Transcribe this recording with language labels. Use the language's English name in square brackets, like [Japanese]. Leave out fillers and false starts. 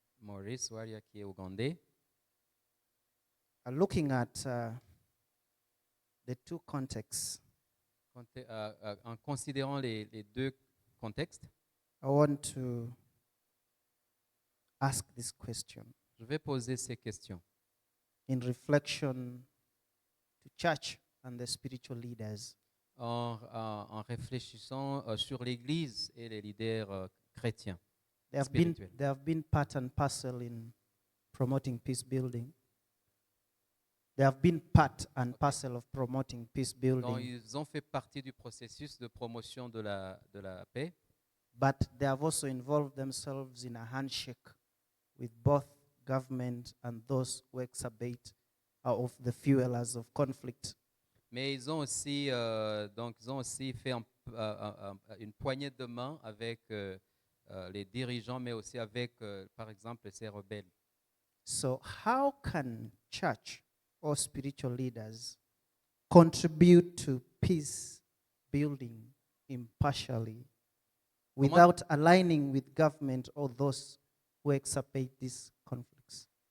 [French] Maurice Waria qui est ougandais. [English] Looking at the two contexts, [French] En considérant les deux contextes, [English] I want to ask this question [French] je vais poser ces questions [English] in reflection to church and the spiritual leaders. [French] en réfléchissant sur l'Église et les leaders chrétiens. [English] They have been part and parcel in promoting peace building. They have been part and parcel of promoting peace [French] Donc, [English] building, [French] ils ont fait partie du processus de promotion de la paix, [English] but they have also involved themselves in a handshake with both government and those who exacerbate of the fuelers of conflict. [French] mais ils ont aussi fait une poignée de main avec les dirigeants, mais aussi avec, par exemple, ces rebelles. [English] So how can church or spiritual leaders contribute to peace building impartially without aligning with government or those who exacerbate these conflicts?